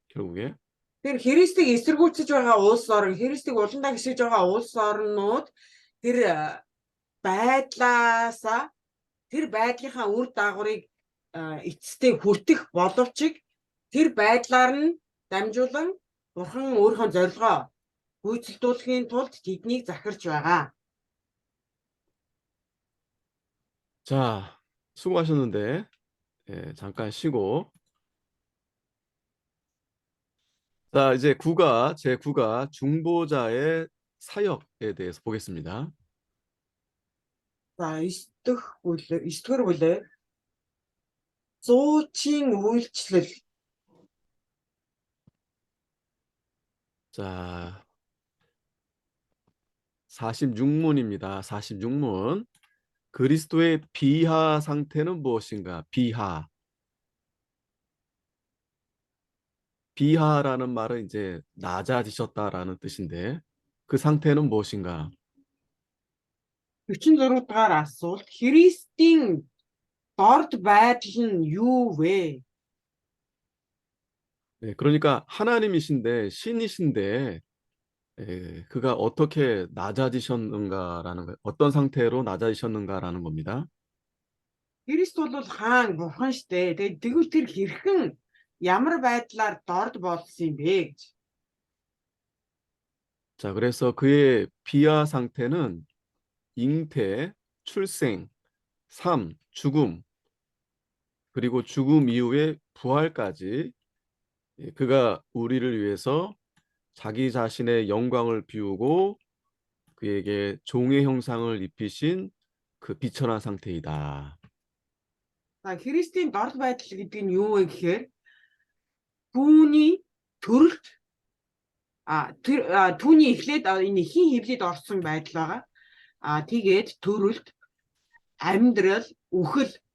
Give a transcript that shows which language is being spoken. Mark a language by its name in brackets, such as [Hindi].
[Korean] 결국에. [Mongolian] Тэр Христийг эсэргүүцэж байгаа улс орн, Христийг уландаа гიშиж байгаа улс орнууд тэр байдлаасаа тэр байдлынхаа үр дагаврыг эцэстээ хүртэх боловч тэр байдлаар нь дамжуулан бурхан өөрийнхөө зорилгоо хөөцөлдүүлэхийн тулд тэднийг захирч байгаа. [Korean] 자, 수고하셨는데 예, 잠깐 쉬고 자, 이제 제9가 중보자의 사역에 대해서 보겠습니다. [Mongolian] За 9-р бүлэг зуучийн үйлчлэл. [Korean] 자, 46문입니다. 46문. 그리스도의 비하 상태는 무엇인가? 비하. 비하라는 말은 이제 낮아지셨다라는 뜻인데 그 상태는 무엇인가? [Mongolian] 46 дугаар асуулт. Христийн дорд байдал нь юу вэ? [Korean] 네, 그러니까 하나님이신데 신이신데 그가 어떻게 낮아지셨는가라는 거, 어떤 상태로 낮아지셨는가라는 겁니다. [Mongolian] Христ бол хаан бурхан штэ. Тэгээд тэгвэл тэр хэрхэн ямар байдлаар дорд болсон юм бэ гэж. [Korean] 자, 그래서 그의 비하 상태는 잉태, 출생, 삶, 죽음, 그리고 죽음 이후의 부활까지 그가 우리를 위해서 자기 자신의 영광을 비우고 그에게 종의 형상을 입히신 그 비천한 상태이다. [Mongolian] За Христийн дорд байдал гэдэг нь юу вэ гэхээр түүний төрөлт түүний эхлээд энэ хин хөвлөд орсон байдал байгаа. Тэгээд төрөлт, амьдрал, үхэл.